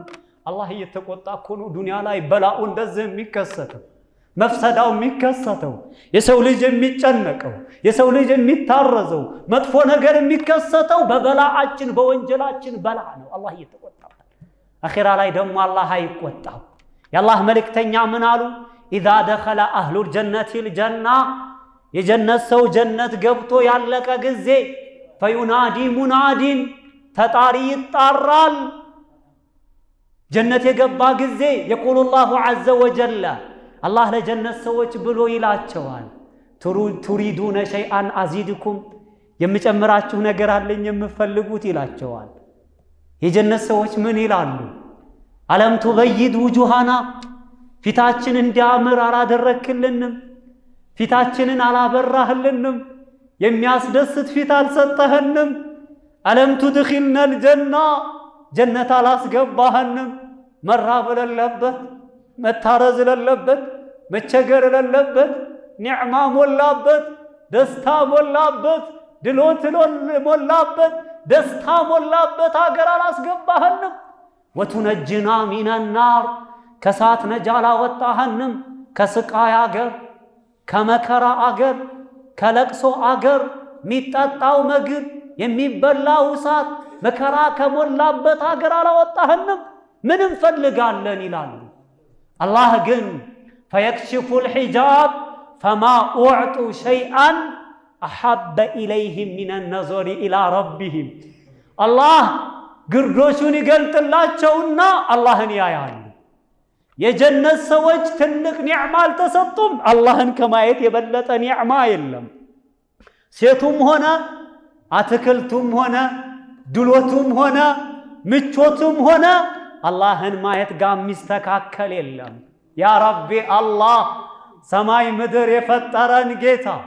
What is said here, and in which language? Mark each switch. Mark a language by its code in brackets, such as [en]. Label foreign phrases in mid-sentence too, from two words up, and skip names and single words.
[am] አላህ እየተቆጣ እኮ ነው ዱንያ ላይ በላኡ እንደዚህ የሚከሰተው መፍሰዳው የሚከሰተው የሰው ልጅ የሚጨነቀው የሰው ልጅ የሚታረዘው መጥፎ ነገር የሚከሰተው በበላአችን በወንጀላችን በላ ነው። አላህ እየተቆጣ አኺራ ላይ ደግሞ አላህ አይቆጣው። የአላህ መልእክተኛ ምን አሉ? [ar] إذا دخل أهل الجنة الجنة [am] የጀነት ሰው ጀነት ገብቶ ያለቀ ጊዜ [ar] فينادي مناد [am] ተጣሪ ይጣራል። ጀነት የገባ ጊዜ [ar] يقول الله عز وجل الله [am] ለጀነት ሰዎች ብሎ ይላቸዋል [ar] تريدون شيئا أزيدكم [am] የምጨምራችሁ ነገር አለኝ የምፈልጉት ይላቸዋል። የጀነት ሰዎች ምን ይላሉ? [ar] ألم تبيض وجوهنا [am] ፊታችን እንዲያምር አላደረክልንም? ፊታችንን አላበራህልንም? የሚያስደስት ፊት አልሰጠህንም? [ar] ألم تدخلنا الجنة [am] ጀነት አላስገባህንም? መራብ ለለበት መታረዝ ለለበት መቸገር ለለበት ኒዕማ ሞላበት ደስታ ሞላበት ድሎት ሞላበት ደስታ ሞላበት አገር አላስገባህንም? [ar] وتنجنا من النار [am] ከሳት ነጃ አላወጣህንም? ከስቃይ አገር ከመከራ አገር ከለቅሶ አገር ሚጣጣው ምግብ የሚበላው እሳት መከራ ከሞላበት አገር አላወጣህንም? ምን እንፈልጋለን ይላሉ። አላህ ግን [ar] فيكشف الحجاب فما أعطوا شيئا أحب إليهم من النظر إلى ربهم الله [am] ግርዶሹን ይገልጥላቸውና አላህን ያያሉ። የጀነት ሰዎች ትልቅ ኒዕማ አልተሰጡም። አላህን ከማየት የበለጠ ኒዕማ የለም። ሴቱም ሆነ አትክልቱም ሆነ ድሎቱም ሆነ ምቾቱም ሆነ አላህን ማየት ጋር ሚስተካከል የለም። [ar] يا ربي [am] አላህ ሰማይ ምድር የፈጠረን ጌታ